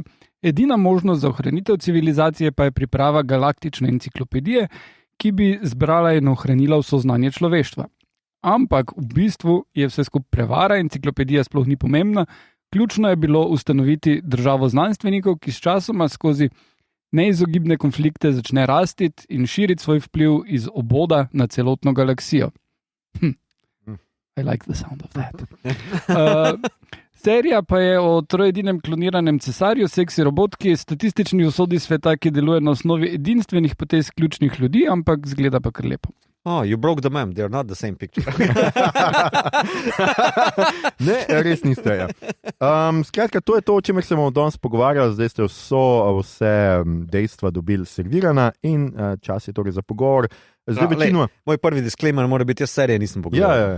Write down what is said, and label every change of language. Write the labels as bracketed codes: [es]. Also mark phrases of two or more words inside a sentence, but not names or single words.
[sl] Edina možnost za ohranitev civilizacije pa je priprava galaktične enciklopedije, ki bi zbrala in ohranila vso znanje človeštva. Ampak v bistvu je vse skupaj prevara, enciklopedija sploh ni pomembna. Ključno je bilo ustanoviti državo znanstvenikov, ki s časoma skozi neizogibne konflikte začne rasti in širiti svoj vpliv iz oboda na celotno galaksijo. [en] I like the sound of that. [sl] Serija pa je o trojedinem kloniranem cesarju, seksi robotki, statistični usodi sveta, ki deluje na osnovi edinstvenih potez ključnih ljudi, ampak zgleda pa kar lepo. [en] Oh, you broke the meme, they're not the same picture. [sl] Ne, res niste. Ja. Skratka, to je to, o čemer se bomo danes pogovarjali. Zdaj ste vse dejstva dobili servirana in čas je torej za pogovor. Moj prvi disclaimer mora biti, jaz serije nisem pogledal.